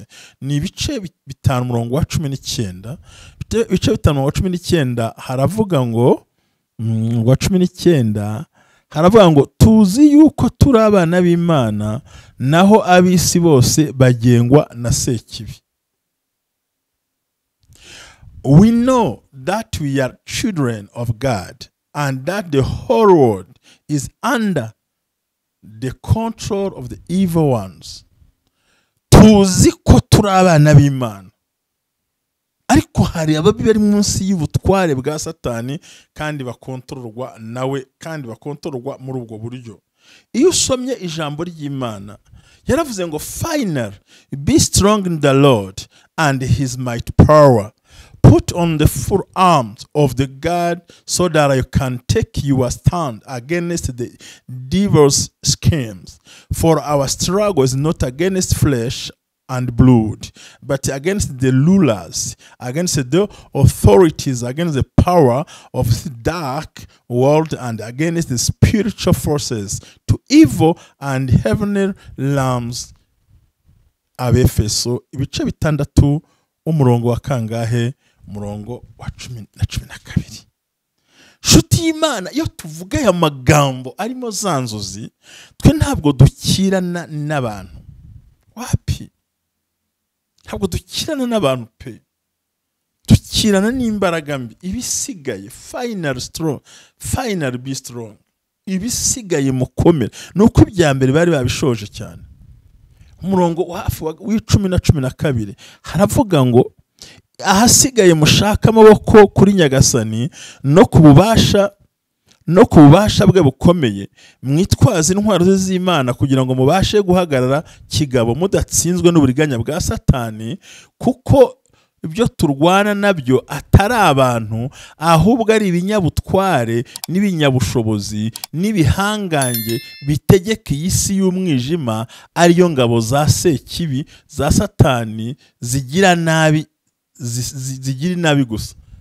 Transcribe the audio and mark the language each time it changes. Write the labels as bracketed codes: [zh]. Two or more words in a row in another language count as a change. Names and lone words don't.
[rw] Ni ibice 5 umurongo wa 19. Ibice 5 umurongo wa 19 haravuga ngo wa 19 haravuga ngo tuzi yuko turi abana b'Imana naho ab'isi bose bagengwa na Sekibi. [en] We know that we are children of God and that the whole world is under the control of the evil ones. [rw] Tuzi ko turi abana b'Imana ariko hari ababi bari munsi y'ubutware bwa Satani kandi bakontororwa nawe kandi bakontororwa muri ubwo buryo. Iyo usomye ijambo ry'Imana yaravuze ngo [en] finally be strong in the Lord and his mighty power. Put on the full arms of the God so that you can take your stand against the devil's schemes. For our struggle is not against flesh and blood, but against the rulers, against the authorities, against the power of the dark world, and against the spiritual forces to evil and heavenly realms. [rw] Abefeso ibice bitandatu umurongo wa kangahe? Umurongo wa 12. Shuti y'Imana, iyo tuvuga aya magambo arimo zanzuzi, twe ntabwo dukirana n'abantu. Wapi? Ntabwo dukirana n'abantu pe. Dukirana n'imbaraga mbi. Ibisigaye [en] final be strong. [rw] Ibisigaye mukomere. Nuko ibya mbere bari babishoje cyane. Umurongo hafi w'icumi na 12 haravuga ngo ahasigaye mushaka amaboko kuri Nyagasani no kububasha bwe bukomeye, mwitwaze intwaro z'Imana kugira ngo mubashe guhagarara kigabo mudatsinzwe n'uburiganya bwa Satani, kuko ibyo turwana nabyo atari abantu ahubwo ari ibinyabutware n'ibinyabushobozi n'ibihangange bitegeka isi y'umwijima, ariyo ngabo za Sekibi za Satani zigira nabi gusa.